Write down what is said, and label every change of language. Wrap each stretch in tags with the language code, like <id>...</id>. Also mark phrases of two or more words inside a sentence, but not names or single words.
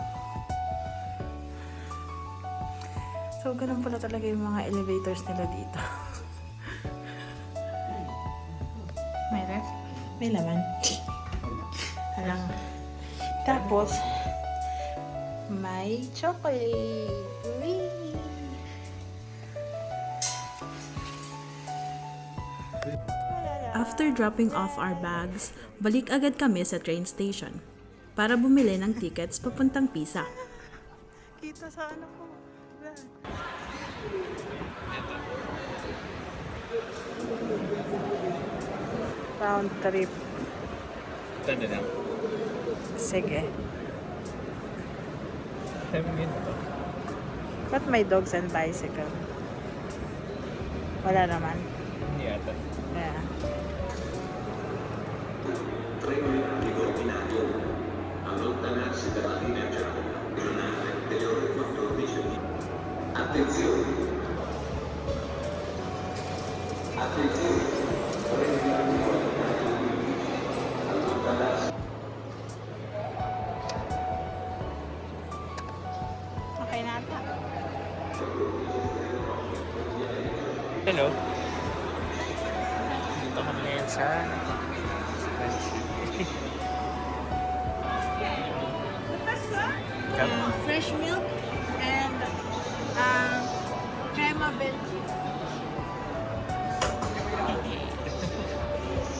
<tl>So, ganun pala talaga yung mga elevators nila dito. May ref? May laman. Alang. Tapos, may chocolate. Whee!</tl> <en>After dropping off our bags,</en> <tl>balik agad kami sa train station para bumili ng tickets papuntang Pisa. Kita sa ano ko.</tl> <en>Round trip.</en> <tl>Tanda lang. Sige.</tl> <en>Time to.</en> <tl>Ba't may</tl> <en>dogs and bicycle?</en> <tl>Wala naman. Hindi ata.</tl> <en>Yeah.</en> <it>Treno ricombinato allontanarsi dalla linea gialla giornata delle ore 14. Attenzione! Attenzione! Treno ricombinato allontanarsi.</it> <tl>Okay na ata.</tl> <en>Hello.</en> <tl>Dito kami ngayon sa</tl> <en>Fresh milk and</en> <it>crema belgi.</it>